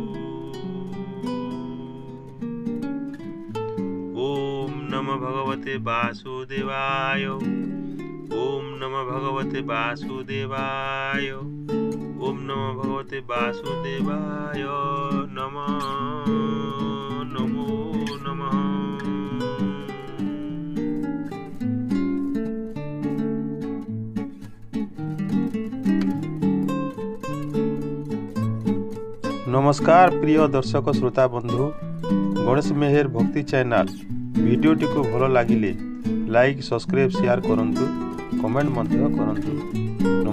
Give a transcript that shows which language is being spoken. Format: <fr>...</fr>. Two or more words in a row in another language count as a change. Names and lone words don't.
<sa>ଓମ୍ ନମଃ ଭଗବତେ ବାସୁଦେବାୟ। ଓମ୍ ନମଃ ଭଗବତେ ବାସୁଦେବାୟ। ଓମ୍ ନମଃ ଭଗବତେ ବାସୁଦେବାୟ ନମଃ ନମୋ ନମଃ।</sa> <or>ନମସ୍କାର ପ୍ରିୟ ଦର୍ଶକ ଶ୍ରୋତା ବନ୍ଧୁ, ଗଣେଶ ମେହର ଭକ୍ତି ଚ୍ୟାନେଲ ଭିଡିଓଟି କୋ ଭଲ ଲଗିଲେ</or> <en>like subscribe share</en> <or>କରନ୍ତୁ, କମେଣ୍ଟ ମଧ୍ୟ କରନ୍ତୁ।</or>